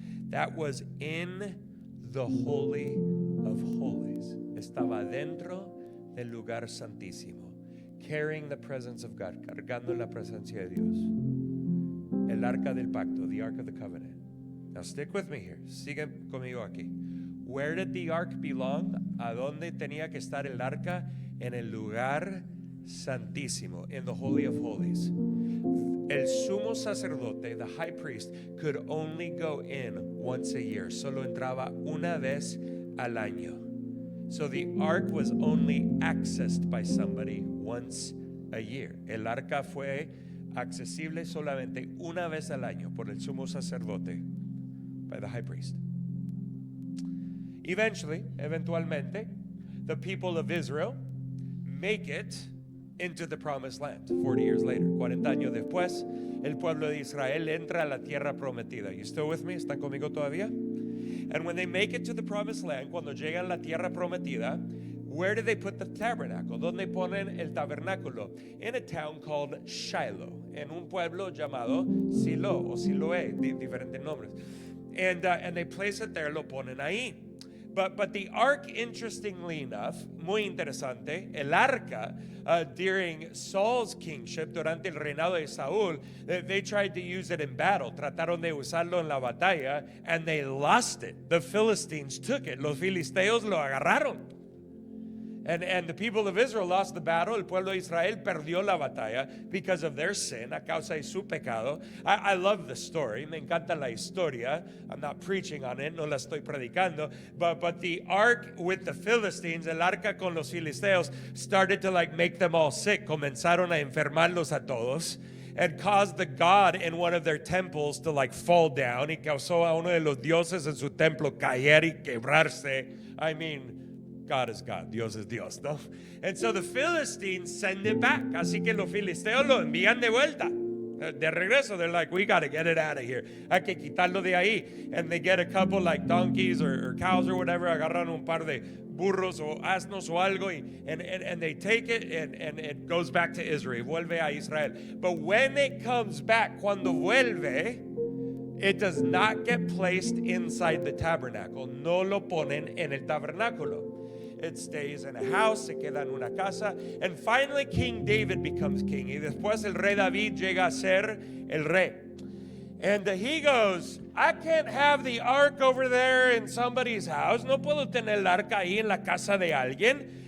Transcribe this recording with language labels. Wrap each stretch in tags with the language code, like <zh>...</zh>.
<en>That was in the holy of holies.</en> <es>Estaba dentro del lugar santísimo,</es> <en>carrying the presence of God,</en> <es>cargando la presencia de Dios. El arca del pacto,</es> <en>the ark of the covenant. Now stick with me here.</en> <es>Sigue conmigo aquí.</es> <en>Where did the ark belong?</en> <es>¿A dónde tenía que estar el arca? En el lugar santísimo,</es> <en>in the holy of holies.</en> <es>El sumo sacerdote,</es> <en>the high priest, could only go in once a year.</en> <es>Solo entraba una vez al año.</es> <en>So the ark was only accessed by somebody once a year.</en> <es>El arca fue accesible solamente una vez al año por el sumo sacerdote,</es> <en>by the high priest.</en> <es>Eventualmente,</es> <en>the people of Israel make it into the promised land 40 years later.</en> <es>40 años después, el pueblo de Israel entra a la tierra prometida.</es> <en>You still with me?</en> <es>¿Están conmigo todavía?</es> <en>And when they make it to the promised land,</en> <es>cuando llegan a la tierra prometida,</es> <en>where do they put the tabernacle?</en> <es>¿Dónde ponen el tabernáculo?</es> <en>In a town called Shiloh,</en> <es>en un pueblo llamado Silo o Siloé, diferentes nombres.</es> <en>And they place it there,</en> <es>lo ponen ahí.</es> <en>But the ark, interestingly enough,</en> <es>muy interesante, el arca,</es> <en>during Saul's kingship,</en> <es>durante el reinado de Saúl,</es> <en>they tried to use it in battle.</en> <es>Trataron de usarlo en la batalla,</es> <en>and they lost it. The Philistines took it.</en> <es>Los filisteos lo agarraron.</es> <en>And the people of Israel lost the battle.</en> <es>El pueblo de Israel perdió la batalla</es> <en>because of their sin,</en> <es>a causa de su pecado.</es> <en>I love the story.</en> <es>Me encanta la historia.</es> <en>I'm not preaching on it,</en> <es>no la estoy predicando.</es> <en>But the ark with the Philistines,</en> <es>el arca con los filisteos,</es> <en>started to like make them all sick.</en> <es>Comenzaron a enfermarlos a todos.</es> <en>And caused the god in one of their temples to like fall down.</en> <es>Y causó a uno de los dioses en su templo caer y quebrarse.</es> <en>I mean, God is God,</en> <es>Dios es Dios, ¿no?</es> <en>And so the Philistines send it back.</en> <es>Así que los filisteos lo envían de vuelta. De regreso,</es> <en>they're like, we got to get it out of here.</en> <es>Hay que quitarlo de ahí.</es> <en>And they get a couple like donkeys or cows or whatever.</en> <es>Agarran un par de burros o asnos o algo.</es> <en>And they take it and it goes back to Israel.</en> <es>Vuelve a Israel.</es> <en>But when it comes back,</en> <es>cuando vuelve,</es> <en>it does not get placed inside the tabernacle.</en> <es>No lo ponen en el tabernáculo.</es> <en>It stays in a house,</en> <es>se queda en una casa.</es> <en>And finally King David becomes king.</en> <es>Y después el rey David llega a ser el rey.</es> <en>And he goes, I can't have the ark over there in somebody's house.</en> <es>No puedo tener el arca ahí en la casa de alguien.</es>